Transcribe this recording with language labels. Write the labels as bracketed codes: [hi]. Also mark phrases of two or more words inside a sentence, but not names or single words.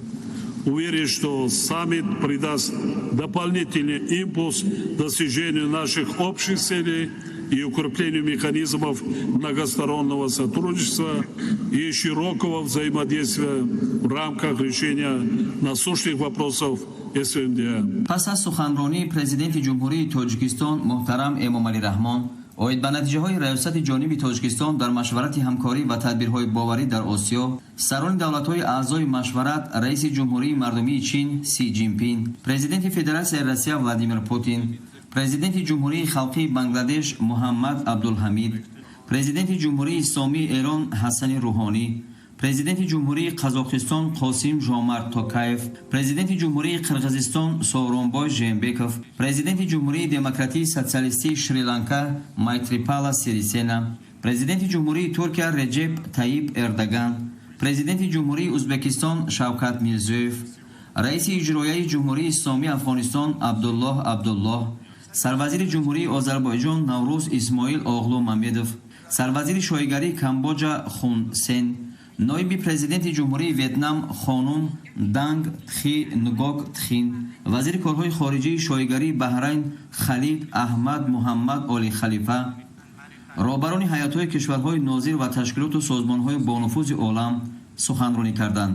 [ru] Уверен, что саммит придаст дополнительный импульс достижению наших общих целей и укреплению механизмов многостороннего сотрудничества и широкого взаимодействия в рамках решения насущных вопросов СНДА. [fa] پس از سخنرانی پرزیدنت جمهوری تاجیکستان محترم امامعلی رحمان اوید به نتیجه‌های ریاست جانبی تاجیکستان در مشورت همکاری و تدبیرهای باوری در آسیا، سران دولت‌های اعضای مشورت رئیس جمهوری مردمی چین سی جین پینگ، پرزیدنت فدراسیون روسیه ولادیمیر پوتین، پرزیدنت جمهوری خلقی بنگلادش محمد عبدالحمید، پرزیدنت جمهوری اسلامی ایران حسن روحانی، پرزیدنت جمهوری قزاقستان قاسم ژامارت توکایف، پرزیدنت جمهوری قرغیزستان سورونبای ژینبکوف، پرزیدنت جمهوری دموکراتی سوسیالیستی شریلانکا مایتریپالا سیریسینا، پرزیدنت جمهوری ترکیه رجب طیب اردوغان، [tg] президенти ҷумҳурии Узбекистон Шавкат Мирзиёев, раиси иҷроияи ҷумҳурии Исломии Афғонистон Абдуллоҳ Абдуллоҳ, сарвазири ҷумҳурии Озарбойҷон Наврӯз Исмоил Оғлу Мамедов, сарвазири шоигарии Камбоҷа Хун Сен, ноиби президенти ҷумҳурии Вьетнам хонум Данг Тхи Нгок Тхин, вазири корҳои хориҷии шоигарии Баҳрайн Халид Аҳмад Муҳаммад Оли Халифа, роҳбарони ҳайатҳои кишварҳои нозир ва ташкилоту созмонҳои бонуфузи олам суханронӣ карданд.